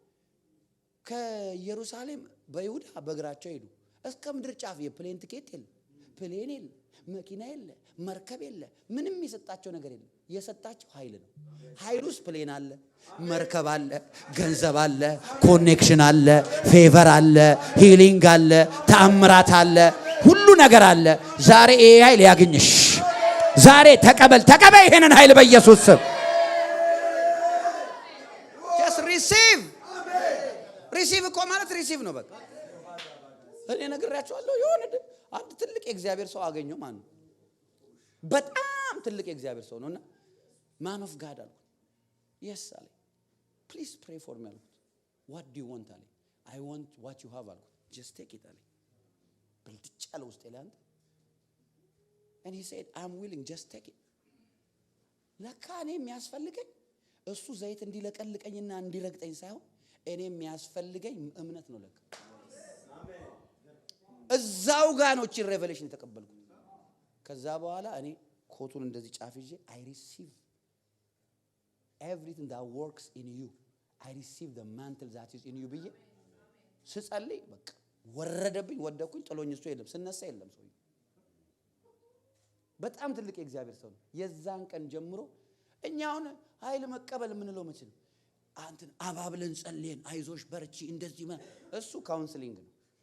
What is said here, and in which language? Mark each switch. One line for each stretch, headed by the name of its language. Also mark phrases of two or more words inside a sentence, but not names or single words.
Amharic: ከኢየሩሳሌም በይሁዳ በእግራቸው ሄዱ እስከ ምድር ጫፍ የፕሌን ቲኬት የለ ፕሌን የለ መኪና የለ መርከብ የለ ምንም የሰጣቸው ነገር የለ የሰጣቸው ኃይል ነው ኃይሉስ ፕሌን አለ መርከብ አለ ገንዘብ አለ ኮኔክሽን አለ ፌቨር አለ ሂሊንግ አለ ተአምራት አለ ሁሉ ነገር አለ ዛሬ ይሄ ኃይል ያግኝሽ ዛሬ ተቀበል ይሄንን ኃይል በኢየሱስ ስም
English: just receive
Amharic: እኮ ማለት receive ነው በቃ እኔ ነግራችኋለሁ የሆነ አንድ ትልቅ የእግዚአብሔር ሰው አገኘው ማን ነው በጣም ትልቅ የእግዚአብሔር ሰው ነውና
English: man of God
Amharic: አለ yes አለ
English: please pray for me
Amharic: አለ
English: what do you want
Amharic: አለ
English: I want what you have
Amharic: አለ
English: just take it
Amharic: አለ ብልጥጫለው ውስጥ ይላል
English: and he said I'm willing just take it
Amharic: ለካ እኔ የሚያስፈልገኝ እሱ ዘይት እንዲለቀልቀኝና እንዲረግጠኝ ሳይሆን እኔ የሚያስፈልገኝ እምነት ነው ለካ እዛው ጋር ነው እቺ ሬቨሌሽን ተቀበልኩ ከዛ በኋላ እኔ ኮቱን እንደዚህ ጫፍ ይዤ
English: I receive everything that works in you I receive the mantle that is in you
Amharic: ብዬ ስጸልይ በቃ ወረደብኝ ወደኩኝ ጥሎኝ እሱ የለም ስነሳ የለም ሰው በጣም ትልቅ የእግዚአብሔር ሰው ነው የዛን ቀን ጀምሮ እኛውን ኃይል መቀበል ምንለው መቼ ነው አንተን አባብለን ጸልየን አይዞሽ በርቺ እንደዚህ እሱ ካውንስሊንግ ነው